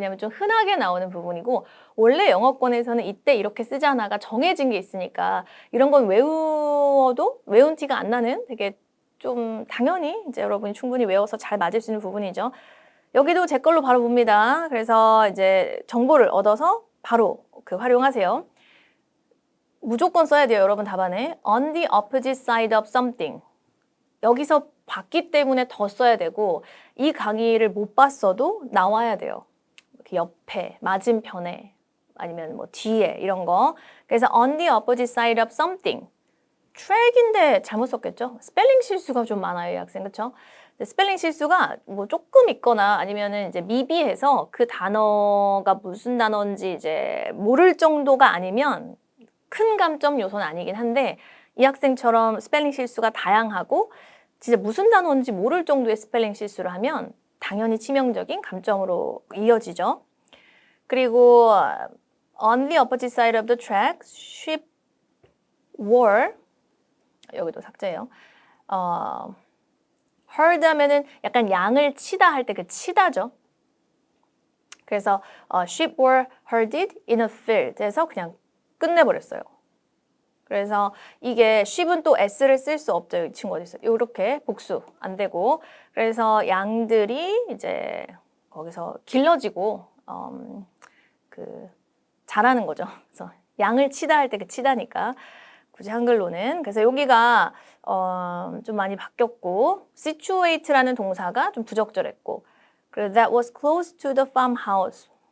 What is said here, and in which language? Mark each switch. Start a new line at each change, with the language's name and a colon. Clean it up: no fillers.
Korean: 왜냐하면 좀 흔하게 나오는 부분이고 원래 영어권에서는 이때 이렇게 쓰잖아가 정해진 게 있으니까 이런 건 외워도 외운 티가 안 나는 되게 좀 당연히 이제 여러분이 충분히 외워서 잘 맞을 수 있는 부분이죠. 여기도 제 걸로 바로 봅니다. 그래서 이제 정보를 얻어서 바로 활용하세요. 무조건 써야 돼요, 여러분 답안에.
English: On the opposite side of something.
Korean: 여기서 봤기 때문에 더 써야 되고 이 강의를 못 봤어도 나와야 돼요. 이렇게 옆에, 맞은편에 아니면 뭐 뒤에 이런 거. 그래서
English: on the opposite side of something.
Korean: track인데 잘못 썼겠죠? 스펠링 실수가 좀 많아요, 이 학생. 그렇죠? 스펠링 실수가 뭐 조금 있거나 아니면은 이제 미비해서 그 단어가 무슨 단어인지 이제 모를 정도가 아니면 큰 감점 요소는 아니긴 한데 이 학생처럼 스펠링 실수가 다양하고 진짜 무슨 단어인지 모를 정도의 스펠링 실수를 하면 당연히 치명적인 감점으로 이어지죠. 그리고
English: on the opposite side of the track, sheep were
Korean: 여기도 삭제예요. herd 하면은 약간 양을 치다 할 때 그 치다죠. 그래서
English: sheep were herded in a field
Korean: 해서 그냥 끝내버렸어요. 그래서 이게 sheep은 또 s를 쓸 수 없죠. 이 친구 어디 있어요? 이렇게 복수 안 되고 그래서 양들이 이제 거기서 길러지고 자라는 거죠. 그래서 양을 치다 할 때 그 치다니까 굳이 한글로는 그래서 여기가 좀 많이 바뀌었고 situate라는 동사가 좀 부적절했고 그리고
English: that was close to the farmhouse.